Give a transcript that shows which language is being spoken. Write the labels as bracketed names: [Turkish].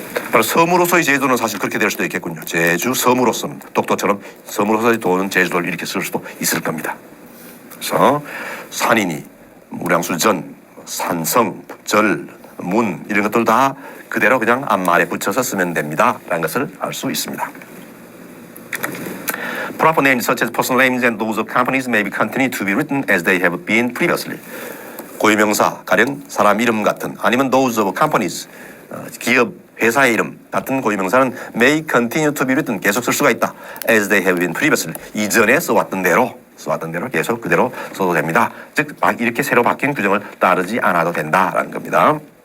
[Korean] 바로 섬으로서의 제주도는 사실 그렇게 될 수도 있겠군요. 제주 섬으로서 독도처럼 섬으로서의 도는 제주도를 이렇게 쓸 수도 있을 겁니다. 그래서 산이니 무량수전, 산성, 절, 문 이런 것들 다 그대로 그냥 앞말에 붙여서 쓰면 됩니다. 라는 것을 알 수 있습니다. [English] Proper names such as personal names and those of companies may be continued to be written as they have been previously. [Korean] 고유명사, 가령 사람 이름 같은 아니면 [English] those of companies, [Korean] 기업, 회사의 이름 같은 고유명사는 [English] may continue to be written [Korean] 계속 쓸 수가 있다. [English] as they have been previously [Korean] 이전에 써왔던 대로 써왔던 대로 계속 그대로 써도 됩니다. 즉 이렇게 새로 바뀐 규정을 따르지 않아도 된다라는 겁니다.